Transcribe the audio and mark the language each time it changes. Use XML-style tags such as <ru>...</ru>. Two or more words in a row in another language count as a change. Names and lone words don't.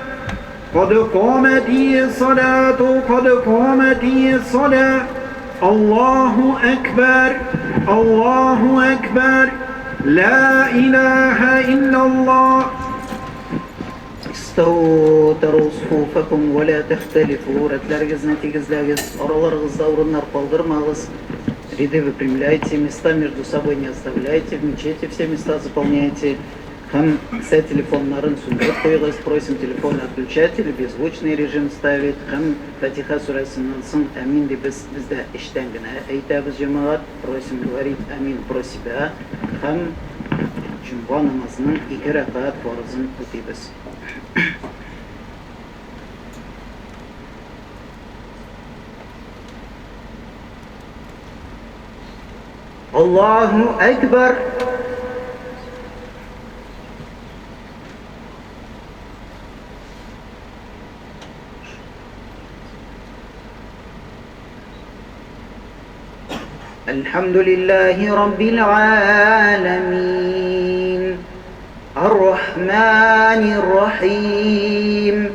<ar>قد قامت الصلاة قد قامت الصلاة. الله أكبر الله أكبر لا إله إلا الله. استووا تروا صفوفكم ولا تختلفوا.</ar> <tt>Рәтләрегезне тигезләгез, араларыгызда урыннар калдырмагыз.</tt> <ru>Ряды выпрямляйте, места между собой не оставляйте, в мечети все места заполняйте.</ru> <tt>Һәм кесә телефоннарын сүндереп куегыз,</tt> <ru>просим телефон отключать или беззвучный режим ставить.</ru> <tt>Һәм Фатиха сүрәсеннән соң әмин дип бездә эштән генә әйтәбез җәмәгать.</tt> <ru>Просим говорить әмин про себя.</ru> <tt>Һәм җомга намазының 2 рәкать фарызын үтибез.</tt> <ar>الله أكبر. الحمد لله رب العالمين الرحمن الرحيم</ar>